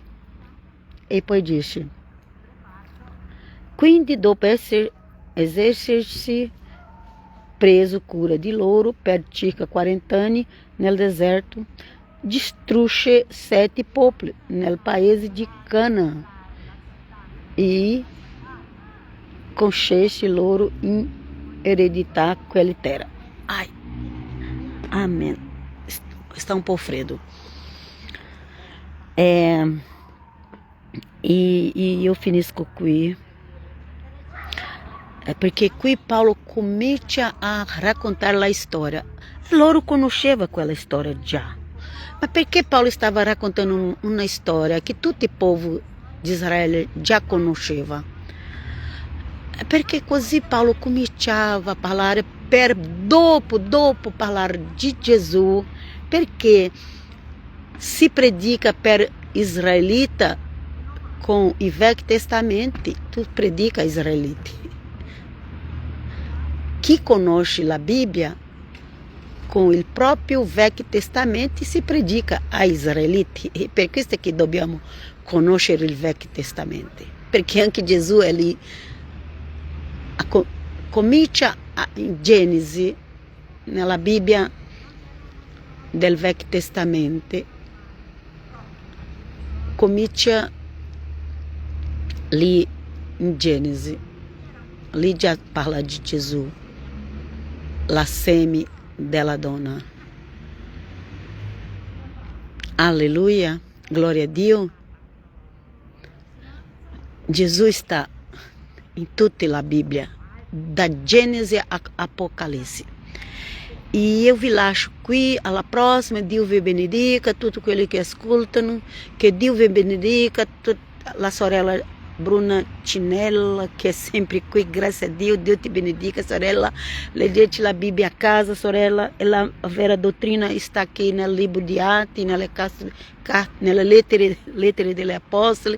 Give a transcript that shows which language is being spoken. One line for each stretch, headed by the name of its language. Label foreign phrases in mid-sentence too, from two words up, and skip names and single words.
Italian: E poi dice: quindi dopo essersi preso cura di loro per circa 40 anni nel deserto, distrugge 7 popoli nel paese di Cana e concesse loro in eredità quelle terre. Ai,
Portuguese: amém. Está um pouco freddo.
Italian: E eu finisco qui, perché qui Paulo comincia a raccontare la storia. Loro conosceva quella storia già. Ma perché Paulo stava raccontando una storia che tutto il popolo di Israele già conosceva? Perché così Paulo cominciava a parlare per dopo parlare di Gesù, perché si predica per israelita
Portuguese: com o Velho Testamento,
Italian: tu predica a israeliti. Chi conosce la Bibbia,
Portuguese: com o próprio Velho Testamento
Italian: si predica a israeliti. E per questo che dobbiamo conoscere il Velho Testamento, perché anche Gesù è lì. Comincia in Genesi, nella Bibbia del Velho Testamento, comincia lì in Genesi, lì già parla di Gesù, la semi della donna. Alleluia, glória a Dio.
Portuguese: Gesù está em toda a Bíblia, da Gênesis a Apocalipse.
Italian: E eu vi lascio qui, alla prossima, Dio vi benedica, tutti quelli che ascoltano, che Dio vi benedica, la sorella Bruna Cinella, che è sempre qui, grazie a Dio, Dio ti benedica, sorella, leggete la Bibbia a casa, sorella, e la vera dottrina sta aqui nel libro di Atti, nelle lettere degli apostoli.